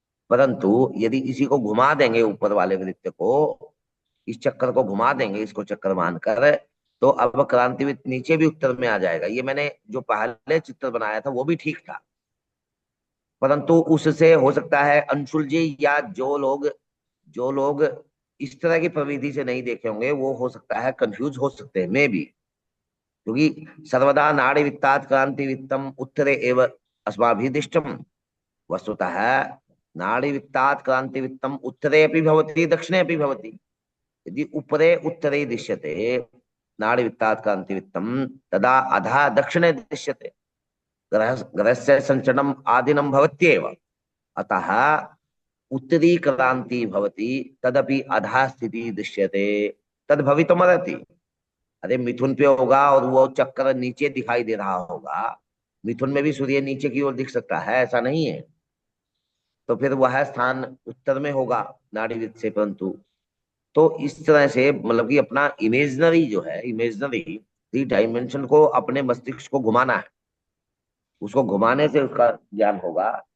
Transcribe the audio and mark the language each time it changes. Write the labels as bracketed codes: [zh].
[hi] परंतु यदि इसी को घुमा देंगे, ऊपर वाले वृत्त को, इस चक्कर को घुमा देंगे, इसको चक्कर मानकर, तो अब क्रांतिवित्त नीचे भी उत्तर में आ जाएगा। ये मैंने जो पहले चित्र बनाया था वो भी ठीक था, परंतु उससे हो सकता है अंशुल जी या जो लोग इस तरह की प्रविधि से नहीं देखे होंगे, वो हो सकता है कंफ्यूज हो सकते हैं, मे भी। [sa] क्योंकि सर्वदा नाड़ीवित्तात् क्रांतिवित्तम् उत्तरे एव अस्माभिः दृष्टम्। वस्तुतः नाड़ीवित्तात् क्रांतिवित्तम् उत्तरे अपि भवति, दक्षिणे अपि भवति। यदि उपरे उत्तरे दृश्यते नाड़िवित्तात् क्रांतिवित्तम तदा अधः दक्षिणे दृश्यते ग्रहस्य संचरणम् आदिनं भवत्येव, अतः उत्तरी क्रांति भवति तदपि अधः स्थिति दृश्यते तद भवितुमर्हति। [hi] अरे मिथुन पे होगा और वो चक्कर नीचे दिखाई दे रहा होगा, मिथुन में भी सूर्य नीचे की ओर दिख सकता है, ऐसा नहीं है। तो फिर वह स्थान उत्तर में होगा नाड़ीविद से। परंतु तो इस तरह से मतलब कि अपना इमेजनरी जो है, इमेजनरी थ्री डायमेंशन को अपने मस्तिष्क को घुमाना है, उसको घुमाने से उसका ज्ञान होगा।